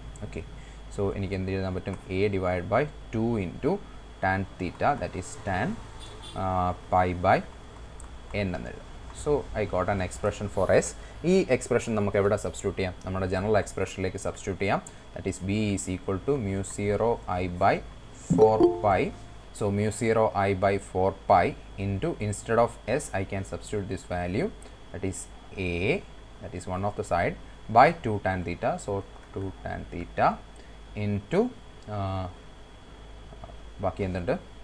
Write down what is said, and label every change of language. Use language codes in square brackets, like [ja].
[ml] Okay, so എനിക്ക് എന്ത് എഴുതാൻ പറ്റും? [en] A divided by 2 into tan theta, that is tan pi by n എന്ന് എഴുതാം. So I got an expression for s. [ml] ഈ എക്സ്പ്രഷൻ നമുക്ക് എവിടെ സബ്സ്റ്റിറ്റ്യൂട്ട് ചെയ്യാം? നമ്മുടെ ജനറൽ എക്സ്പ്രഷനിലേക്ക് സബ്സ്റ്റിറ്റ്യൂട്ട് ചെയ്യാം. [en] That is b is equal to mu 0 I by 4 pi. So mu 0 I by 4 pi into, instead of s I can substitute this value, that is a, that is one of the side, by 2 tan theta. So 2 tan theta into [ml] ബാക്കി എന്തുണ്ട്?